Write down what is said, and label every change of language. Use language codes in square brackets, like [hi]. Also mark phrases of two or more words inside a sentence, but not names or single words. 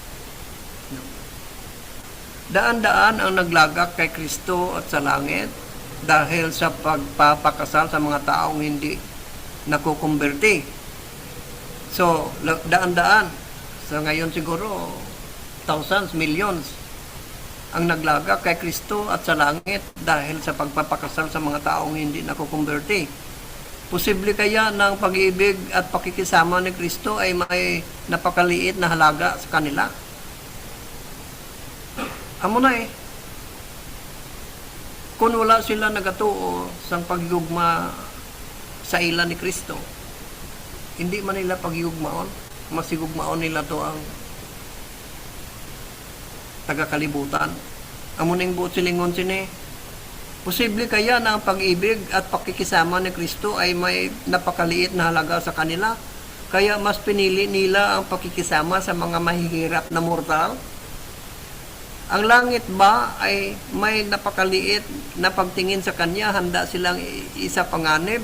[tl] Daan-daan ang naglagak kay Kristo at sa langit, dahil sa pagpapakasal sa mga taong hindi nakukumberte. So, daan-daan. So, ngayon siguro, [en] thousands, millions [tl] ang naglaga kay Kristo at sa langit dahil sa pagpapakasal sa mga taong hindi nakukumberte. Posible kaya na ang pag-ibig at pakikisama ni Kristo ay may napakaliit na halaga sa kanila? [hil] Amo na eh. Kung wala sila nagatuo sa pagyugma sa ila ni Kristo, hindi man nila pagyugmaon, masigugmaon nila to ang tagakalibutan. Amo ning buot silingon sini. [tl] Posible kaya na ang pag-ibig at pakikisama ni Kristo ay may napakaliit na halaga sa kanila? Kaya mas pinili nila ang pakikisama sa mga mahihirap na mortal? Ang langit ba ay may napakaliit na pagtingin sa kanya, handa silang isa panganib?